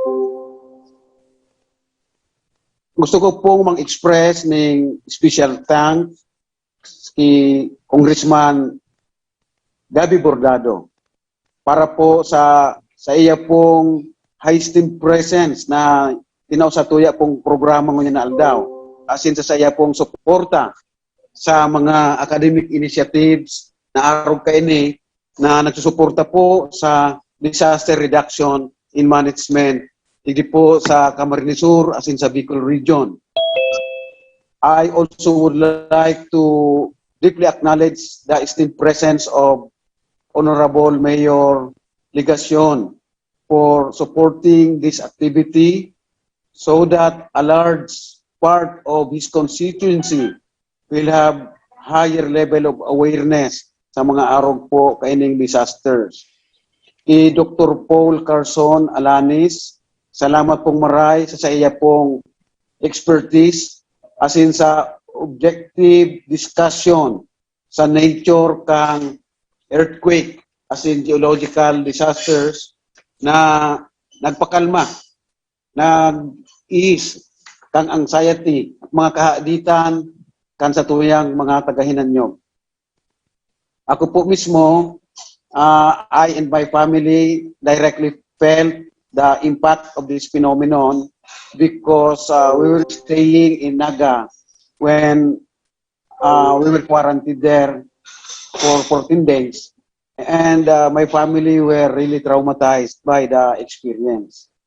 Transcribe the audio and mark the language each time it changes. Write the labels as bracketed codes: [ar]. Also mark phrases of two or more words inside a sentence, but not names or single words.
[bik] Gusto ko pong mang-express ng [en] special thanks [bik] kay Congressman Gabi Bordado para po sa iya pong [en] high steam presence [bik] na tinaw sa tuya pong programa ngayon na aldaw. Asin sa iya pong suporta sa mga [en] academic initiatives [bik] na araw kaini na nagsusuporta po sa [en] disaster reduction in management [bik] hindi po sa Camarines Sur asin sa Bicol region. [en] I also would like to deeply acknowledge the esteemed presence of Honorable Mayor Ligacion for supporting this activity so that a large part of his constituency will have higher level of awareness [bik] sa mga arog po kaining disasters. Kay Dr. Paul Carson Alanis, salamat pong maray sa iya pong expertise asin sa [en] objective discussion [bik] sa nature kang earthquake asin [en] geological disasters [bik] na nagpakalma, nag-ease kang anxiety at mga kahaditan kan sa tuyang mga tagahinan nyo. Ako po mismo, [en] I and my family directly felt the impact of this phenomenon because we were staying in Naga when we were quarantined there for 14 days. And my family were really traumatized by the experience.